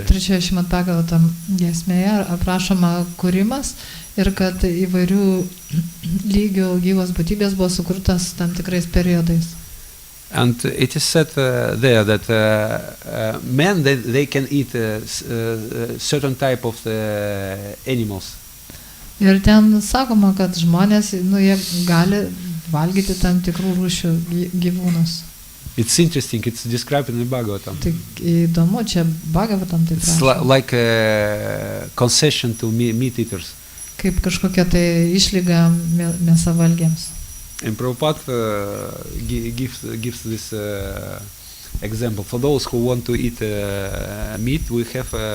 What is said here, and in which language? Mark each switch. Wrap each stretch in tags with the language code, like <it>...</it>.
<lt>Ir trečioje Srimad Bhagavatam giesmėje aprašoma kūrimas ir kad įvairių lygių gyvos būtybės buvo sukurtas tam tikrais periodais.</lt> <en>And it is said there that men they can eat certain type of animals.</en> <lt>Ir ten sakoma, kad žmonės, jie gali valgyti tam tikrų rūšių gyvūnus.</lt> <en>It's interesting. It's described in the Bhagavatam.</en> <lt>Tai įdomu, čia Bhagavatam tai prašoma.</lt> <en>It's like a concession to meat eaters.</en> <lt>Kaip kažkokia tai išlyga mėsavalgiams.</lt> <en>And Prabhupada gives this example. For those who want to eat meat, we have</en>